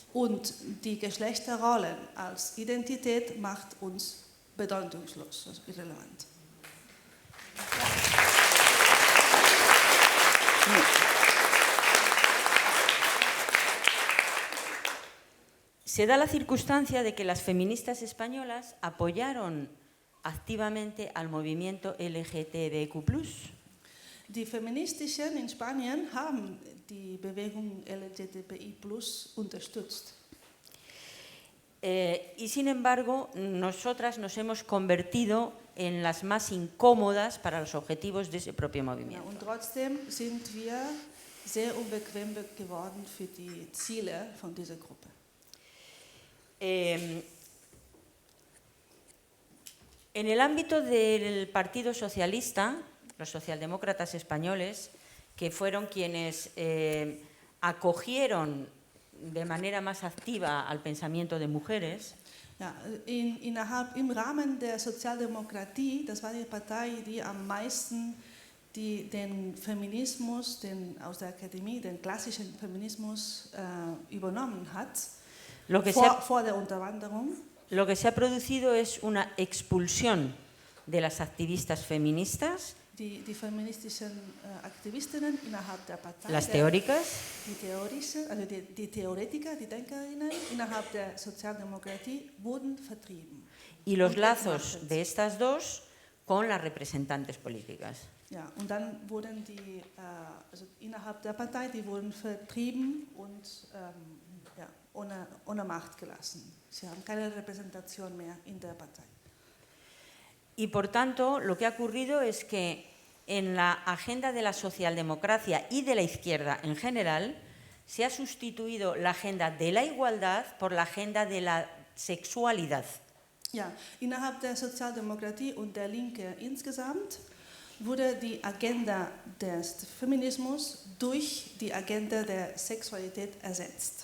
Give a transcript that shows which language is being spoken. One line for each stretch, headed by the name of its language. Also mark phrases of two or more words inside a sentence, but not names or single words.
German: Und die Geschlechterrollen als Identität macht uns bedeutungslos, also irrelevant.
Spanish: Se da la circunstancia de que las feministas españolas apoyaron activamente al movimiento LGTBIQ+.
German: Die Feministischen in Spanien haben die Bewegung LGTBI+ unterstützt.
Spanish: Y sin embargo, nosotras nos hemos convertido en las más incómodas para los objetivos de ese propio
German: Ja,
Spanish: movimiento.
German: und trotzdem sind wir sehr unbequem geworden für die Ziele von dieser Gruppe.
Spanish: En el ámbito del Partido Socialista, los socialdemócratas españoles, que fueron quienes acogieron de manera más activa al pensamiento de mujeres,
German: Ja, im Rahmen der Sozialdemokratie, das war die Partei, die am meisten den Feminismus aus der Akademie, den klassischen Feminismus übernommen hat,
Spanish: lo que
German: vor der Unterwanderung.
Spanish: Lo que se ha producido es una expulsión de las activistas feministas,
German: Die feministischen Aktivistinnen innerhalb der Partei,
Spanish: las teóricas,
German: die Theoretiker, die Denkerinnen innerhalb der Sozialdemokratie wurden vertrieben.
Spanish: y los lazos de estas dos con las representantes políticas.
German: Ja, und dann wurden also innerhalb der Partei, die wurden vertrieben und ohne Macht gelassen. Sie haben keine Repräsentation mehr in der Partei.
Spanish: Y por tanto, lo que ha ocurrido es que en la agenda de la socialdemocracia y de la izquierda en general se ha sustituido la agenda de la igualdad por la agenda de la sexualidad.
German: Ja, innerhalb der Sozialdemokratie und der Linke insgesamt wurde die Agenda des Feminismus durch die Agenda der Sexualität ersetzt.